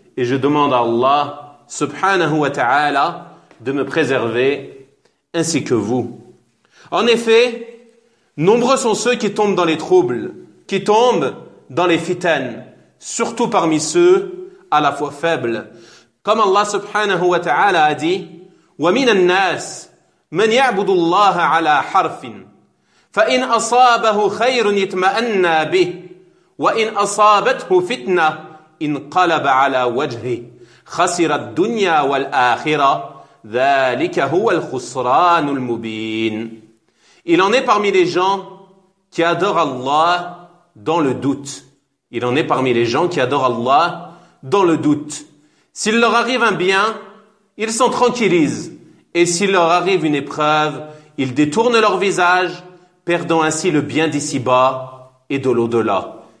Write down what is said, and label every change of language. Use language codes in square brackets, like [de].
[fr] Et je demande à Allah, subhanahu wa ta'ala, de me préserver ainsi que vous. En effet, nombreux sont ceux qui tombent dans les troubles, qui tombent dans les fitanes, surtout parmi ceux à la fois faibles. Comme Allah subhanahu wa ta'ala a dit, [ar] وَمِنَ النَّاسِ مَنْ يَعْبُدُ اللَّهَ عَلَى حَرْفٍ فَإِنْ أَصَابَهُ خَيْرٌ يَطْمَأَنَّ بِهِ وَإِنْ أَصَابَتْهُ فِتْنَةٌ انقلب على وجهه خسر الدنيا والآخرة ذلك هو الخسران المبين. [fr] Il en est parmi les gens qui adorent Allah dans le doute. Il en est parmi les gens qui adorent Allah dans le doute. S'il leur arrive un bien, ils s'en tranquillisent. Et s'il leur arrive une épreuve, ils détournent leur visage, perdant ainsi le bien d'ici-bas et de l'au-delà.